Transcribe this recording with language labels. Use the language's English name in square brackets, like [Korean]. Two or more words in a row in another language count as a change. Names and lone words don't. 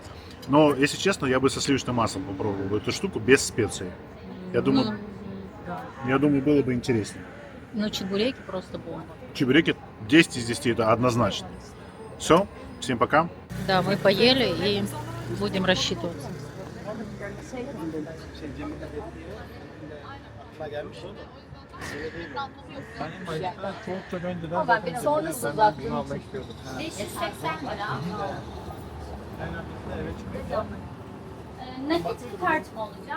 [Russian] Но, если честно, я бы со сливочным маслом попробовал эту штуку без специй. Я думаю, Да. было бы интереснее. Но чебуреки просто бомба. Чебуреки 10 из 10 это однозначно. Все, всем пока. Да, мы поели и будем рассчитываться. [Turkish] Sonrası zaten. 580 lira. Nakit bir kart mı olacak?